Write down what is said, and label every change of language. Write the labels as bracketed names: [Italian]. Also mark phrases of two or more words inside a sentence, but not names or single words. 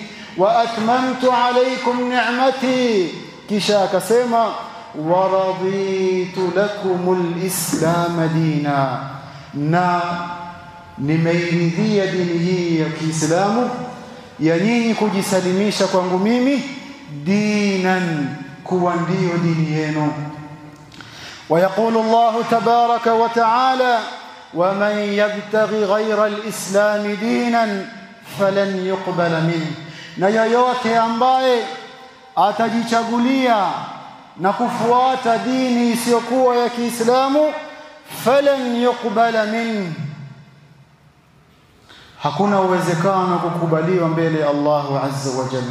[Arabic] وأتممت عليكم نعمتي, [Swahili] kisha akasema [Arabic] ورضيت لكم الإسلام دينا, [Swahili] na nimeiridhia dini hii ya Kiislamu ya nyinyi kujisalimisha kwangu mimi dinan, kuwa ndio dini yenu. [Arabic] ويقول الله تبارك وتعالى ومن يبتغي غير الإسلام دينا فلن يقبل منه, [Swahili] na yoyote ambaye atajichagulia na kufuata dini isiyokuwa ya Kiislamu [Arabic] فلن يقبل منه, [Swahili] hakuna uwezekano kukubaliwa mbele ya [Arabic] الله عز وجل.